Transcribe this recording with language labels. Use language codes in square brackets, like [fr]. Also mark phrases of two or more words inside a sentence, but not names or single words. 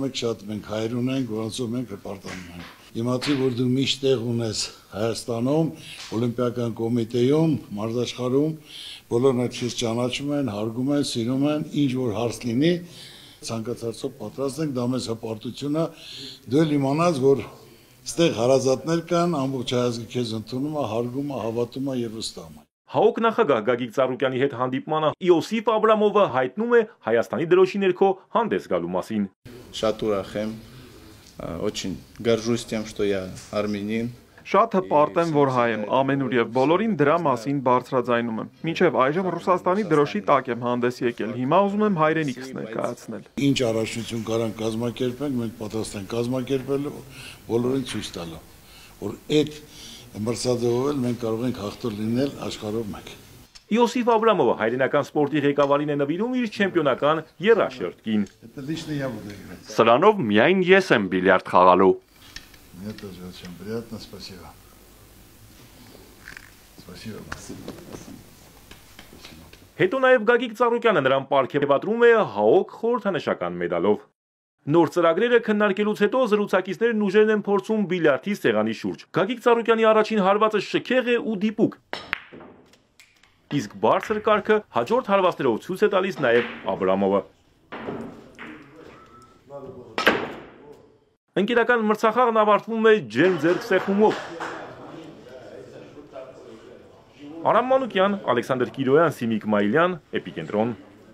[hy] մենք հայր ունենք, որոնցով մենք հպարտանում ենք։ Իմացի, որ դու միշտ տեղ ունես Հայաստանում, Օլիմպիական կոմիտեում, մարզաշխարհում, բոլորն այդ քեզ ճանաչում են, հարգում են, սիրում են, ինչ որ հարց լինի, ցանկացածով պատրաստ ենք, դա մեզ հպարտություն է, դու էլ իմանաս, որ Ստեղ հարազատներ կան, ամբողջ հայազգը քեզ ընդունում է, հարգում է, հավատում է եւ վստահում է։ ՀԱՕԿ նախագահ Գագիկ Ծառուկյանի հետ հանդիպմանը Իոսիֆ Աբրամովը հայտնում է Հայաստանի դրոշի ներքո հանդես գալու մասին։ Շատ ուրախ եմ, [ru] очень горжусь тем, что я армянин. [hy] Շատ հպարտ եմ, որ հայ եմ, ամենուր եւ բոլորին դրա մասին բարձրաձայնում եմ։ Մինչեւ այժմ Ռուսաստանի դրոշի տակ եմ հանդես եկել, հիմա ուզում եմ հայրենիքս ներկայացնել։ Ինչ առաջնություն կարան կազմակերպենք, մենք պատրաստ ենք կազմակերպել, բոլորին ցույց տալու, որ այդ մրցանակով էլ մենք կարող ենք հաղթող լինել աշխարհով մեկ։ Իոսիֆ Աբրամովը հայրենական սպորտի ղեկավարին է նվիրում իր չեմպիոնական եռաշերտքին։ Սրանով միայն ես եմ բիլիարդ խաղալու։ [ru] Мне тоже очень приятно, спасибо. Спасибо. [hy] Հետո նաև Գագիկ Ծառուկյանը նրան պարգևատրում է ՀԱՕԿ խորհրդանշական մեդալով։ Նոր ծրագրերը քննարկելուց հետո զրուցակիցներն ուժերն են փորձում բիլիարդի սեղանի շուրջ։ Գագիկ Ծառուկյանի առաջին հարվածը շքեղ է ու դիպուկ։ Իսկ բարձր կարգը հաջորդ հարվածներով ցույց է տալիս նաև Աբրամովը։ Ընկերական մրցախաղն ավարտվում է ջերմ ձեռքսեղմումով։ Արամ Մանուկյան, Ալեքսանդր Կիրոյան, Սիմիկ Մայիլյան, Էպիկենտրոն։